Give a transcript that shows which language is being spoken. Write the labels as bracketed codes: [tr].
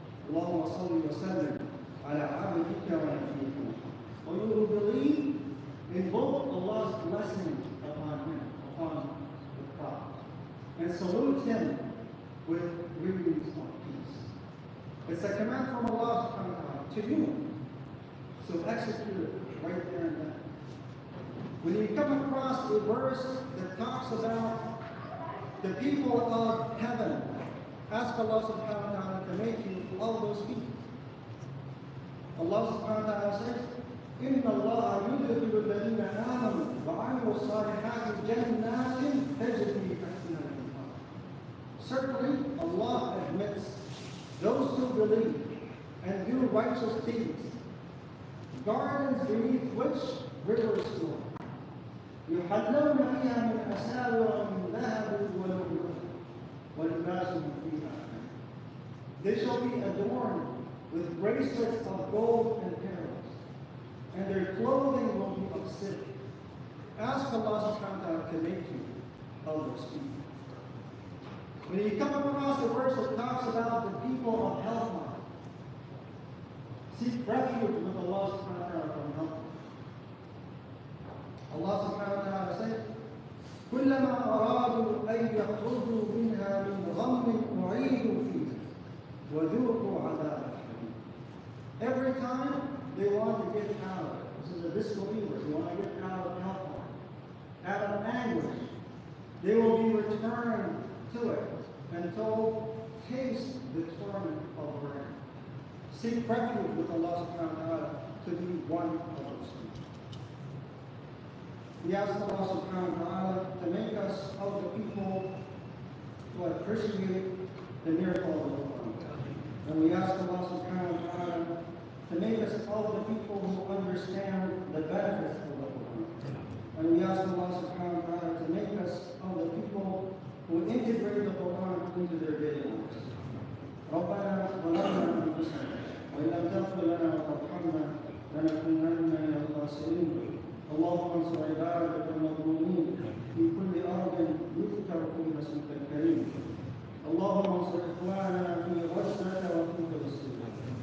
[ar] اللهم صل وسلم على عبدك ونبيك. [en] O you who believe, invoke Allah's blessing upon him, upon the Prophet, and salute him with greetings of peace. It's a command from Allah subhanahu wa ta'ala to you. So execute it right there and then. When you come across a verse that talks about the people of heaven, ask Allah subhanahu wa ta'ala to make you all those people. Allah subhanahu wa ta'ala says, [ar] إِنَّ اللَّهَ يُدْخِلُ الَّذِينَ آمَنُوا وَعَمِلُوا الصَّالِحَاتِ جَنَّاتٍ تَجْرِي تَحْتَهَا الْأَنْهَارُ. [en] Certainly, Allah admits those who believe and do righteous deeds, gardens beneath which rivers flow. [ar] يُحَلَّوْنَ فِيهَا مِنْ أَسَاوِرَ مِنْ ذَهَبٍ وَلُؤْلُؤٍ وَلِبَاسُهُمْ فِيهَا حَرِيرٌ. [en] They shall be adorned with bracelets of gold and pearls, and their clothing will be of silk. Ask Allah subhanahu wa ta'ala to make you of those people. When you come across a verse that talks about the people of hellfire, seek refuge with Allah subhanahu wa ta'ala from hellfire. Allah subhanahu wa ta'ala says, [ar] كُلَّمَا أَرَادُوا أَن يَخْرُجُوا مِنْهَا مِنْ غَمٍّ أُعِيدُوا فِيهَا وَذُوقُوا عَذَابَ الْحَرِيقِ. [en] Every time they want to get out of it, this is a disbeliever, they want to get out of hellfire, out of anguish, they will be returned to it and told, taste the torment of burning. Seek refuge with Allah subhanahu wa ta'ala to be one of those people. We ask Allah subhanahu wa ta'ala to make us of the people who appreciate the miracle of the Quran. And we ask Allah subhanahu wa ta'ala to make us of the people who understand the benefits of the Quran. And we ask Allah subhanahu wa ta'ala to make us of the people who integrate the Quran into their daily lives. [ar] ربنا ظلمنا أنفسنا وإن لم تغفر لنا وترحمنا لنكونن من الخاسرين. اللهم انصر عبادك المظلومين في كل أرض يذكر فيها اسمك الكريم. اللهم انصر إخواننا في غزة وفي فلسطين.